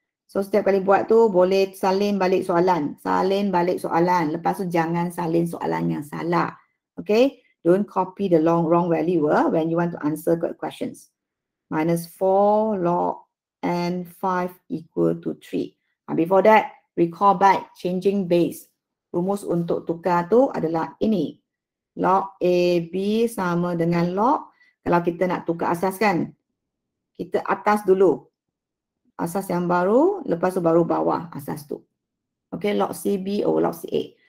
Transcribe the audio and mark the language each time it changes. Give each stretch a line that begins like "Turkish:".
Malay: So setiap kali buat tu boleh salin balik soalan. Salin balik soalan. Lepas tu jangan salin soalan yang salah. Okay?
English: Don't copy the wrong value when you want to answer questions. Minus 4 log N 5 equal to 3. Before that, recall back changing base.
Malay: Rumus untuk tukar tu adalah ini. Log AB sama dengan log. Kalau kita nak tukar asas kan, kita atas dulu. Asas yang baru, lepas tu baru bawah asas tu. Okay,
English: log CB over log CA.